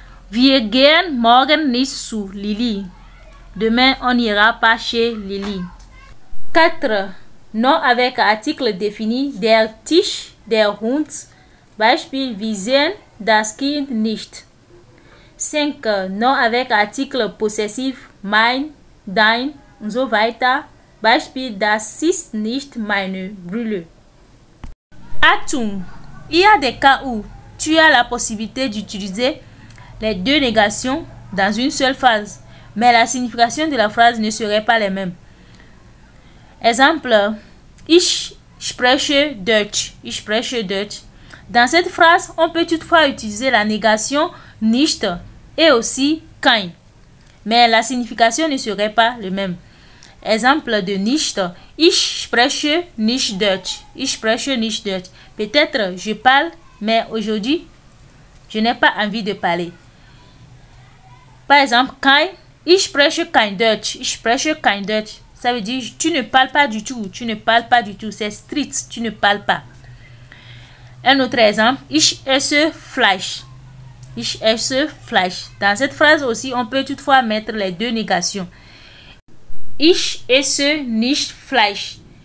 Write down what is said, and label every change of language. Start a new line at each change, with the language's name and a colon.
German: Wir gehen morgen nicht zu Lili.
French: Demain, on n'ira pas chez Lili. 4. Nom avec article défini.
German: Der Tisch, der Hund. Beispiel, wir sehen das Kind nicht.
French: 5. Nom avec article possessif.
German: Mein, dein und so weiter. Beispiel, das ist nicht meine Brille. Achtung!
French: Il y a des cas où tu as la possibilité d'utiliser les deux négations dans une seule phrase, mais la signification de la phrase ne serait pas la même.
German: Exemple, ich spreche Deutsch. Ich spreche Deutsch.
French: Dans cette phrase, on peut toutefois utiliser la négation nicht et aussi kein. Mais la signification ne serait pas le même. Exemple de nicht.
German: Ich spreche nicht Deutsch. Ich spreche nicht Deutsch.
French: Peut-être je parle, mais aujourd'hui, je n'ai pas envie de parler. Par exemple, kein.
German: Ich spreche kein Deutsch. Ich spreche kein Deutsch.
French: Ça veut dire tu ne parles pas du tout. Tu ne parles pas du tout. C'est strict. Tu ne parles pas. Un autre exemple.
German: Ich esse Fleisch. Ich esse Fleisch.
French: Dans cette phrase aussi, on peut toutefois mettre les deux négations.
German: Ich esse nicht Fleisch.